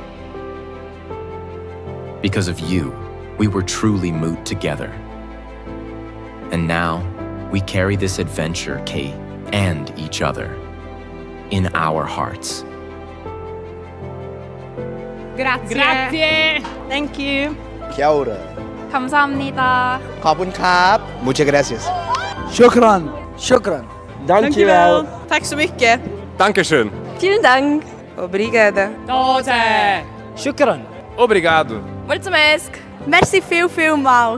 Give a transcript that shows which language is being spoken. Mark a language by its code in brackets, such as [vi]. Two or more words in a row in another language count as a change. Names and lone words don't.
[en] Because of you, we were truly Moot together. And now, we carry this adventure, Kate, and each other, in our hearts. [it] Grazie. [en] Thank you. [mi] Kia ora. [ko] 감사합니다. [th] ขอบคุณครับ [es] Muchas gracias. [ar] Shukran. Shukran. [nl] Dankjewel. [sv] Tack så mycket. [de] Dankeschön. Vielen Dank. [pt] Obrigada. Toze. [ar] Shukran. [pt] Obrigado. [gsw] Mulțumesc. Merci viel mal.